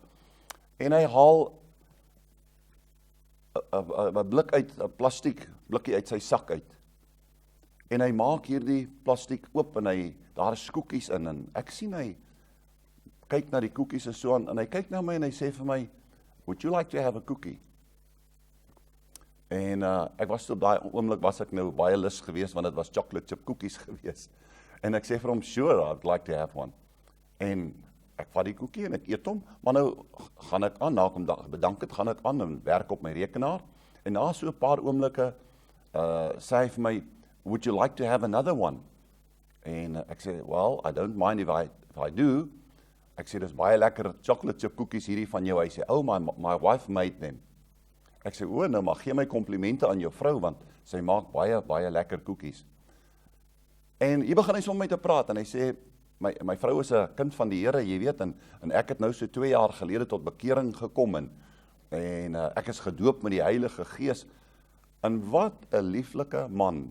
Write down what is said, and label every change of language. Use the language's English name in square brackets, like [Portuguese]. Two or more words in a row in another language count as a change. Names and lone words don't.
[Afrikaans] En hy haal 'n blik uit, 'n plastiek blikkie uit sy sak uit. En hy maak hierdie plastiek oop en daar is koekies in en ek sien hy kyk na die koekies en so aan, en hy kyk na my en hy sê vir my, [English] would you like to have a cookie? [Afrikaans] En ek was op daai oomblik was ek nou baie lus geweest, want dit was [English] chocolate chip [Afrikaans] koekies geweest. En ek sê vir hom, [English] sure, I'd like to have one. [Afrikaans] En ek vat die koekie en ek eet hom, maar nou gaan ek aan, na ek hom bedank het, gaan ek aan en werk op my rekenaar, en na so 'n paar oomblikke sê hy vir my, [English] would you like to have another one? [Afrikaans] En ek sê, [English] well, I don't mind if I do. [Afrikaans] Ek sê, dis baie lekker [English] chocolate chip [Afrikaans] koekies hierdie van jou. Hy sê, [English] oh, my wife made them. [Afrikaans] Ek sê, nou maar gee my komplimente aan jou vrou, want sy maak baie, baie lekker koekies. En hier begin hy so met my te praat, en hy sê, my vrou is 'n kind van die Here, jy weet, en ek het nou so 2 jaar gelede tot bekering gekom, en ek is gedoop met die Heilige Gees, en wat 'n lieflike man.